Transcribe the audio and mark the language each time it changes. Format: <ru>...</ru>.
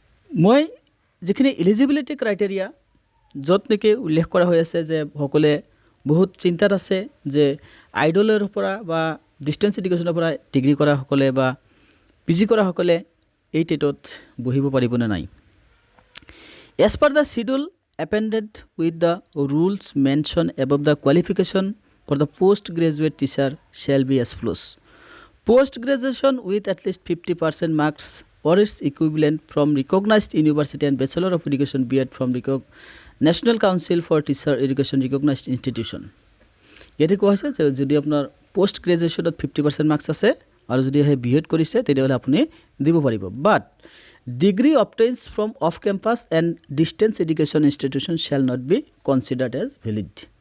<as>মই যিখিনি eligibility criteria য'ত নেকি উল্লেখ কৰা হৈ আছে যে সকলোৱে বহুত চিন্তাত আছে যে আইডলৰ পৰা বা ডিষ্টেঞ্চ এডুকেশ্যনৰ পৰা ডিগ্ৰী কৰাসকলে বা PG কৰাসকলে এই টেটত বহিব পাৰিবনে নাই।</as> <en>As per the schedule appended with the rules mentioned above, the qualification for the postgraduate teacher shall be as follows: post graduation with at least 50% marks or its equivalent from recognized university and Bachelor of Education B.Ed from recognized national council for teacher education recognised institution.</en> <as>ইয়াতে কোৱা হৈছে যে যদি আপোনাৰ post গ্ৰেজুৱেশ্যনত 50% marks আছে আৰু যদি সেই BEd কৰিছে তেতিয়াহ'লে আপুনি দিব পাৰিব।</as> <en>But degree obtains from off campus and distance education institution shall not be considered as valid.</en>